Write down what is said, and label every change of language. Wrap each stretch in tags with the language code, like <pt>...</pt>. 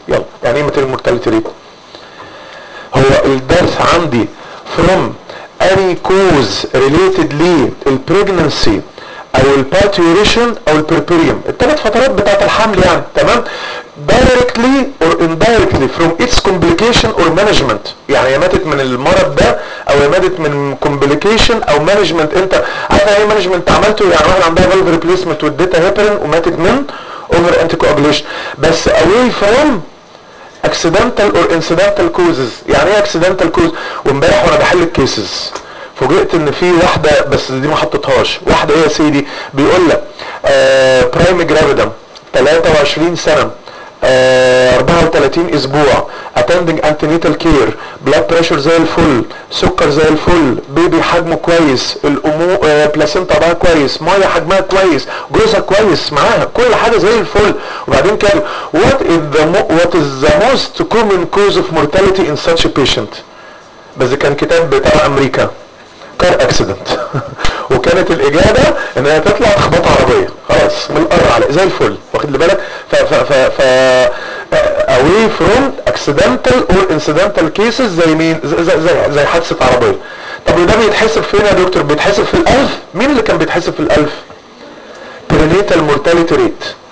<ar>يلا يعني ايه</ar> <en>Maternal mortality rate?</en> <ar>هو الدرس عندي</ar> <en>from any cause related لي البريجننسي</en> <ar>أو البارتيوريشن أو البربريم، التلات فترات بتاعة الحمل يعني، تمام؟</ar> <en>directly or indirectly from its complication or management،</en> <ar>يعني يا ماتت من المرض ده او يا ماتت من complication او management. انت عارف ايه management عملته؟ يعني واحد عندها valve replacement واديتها heparin وماتت من over anticoagulation، بس</ar> <en>away from accidental or incidental causes.</en> <ar>يعني ايه accidental causes؟ وامبارح وانا بحل الكيسز فوجئت ان في واحده، بس دي ما حطيتهاش، واحده ايه يا سيدي؟ بيقول لك برايم جرافيدم 23 سنه 34 اسبوع attending antenatal care، blood pressure زي الفل، سكر زي الفل، بيبي حجمه كويس، بلاسينتا بقى كويس، ميه حجمها كويس، جوزها كويس معاها، كل حاجه زي الفل. وبعدين كان</ar> <en>what is the most common cause of mortality in such a patient،</en> <ar>بس كان كتاب بتاع امريكا</ar> <en>car accident.</en> <ar>وكانت الاجابه ان هي تطلع تخبط عربيه خلاص من القرع زي الفل، واخد بالك؟ ف</ar> <en>away from accidental or incidental cases</en> <ar>زي مين؟ زي حادثه عربيه. طب ده بيتحسب فين يا دكتور؟ بيتحسب في الالف. مين اللي كان بيتحسب في الالف؟ prenatal mortality rate.</ar>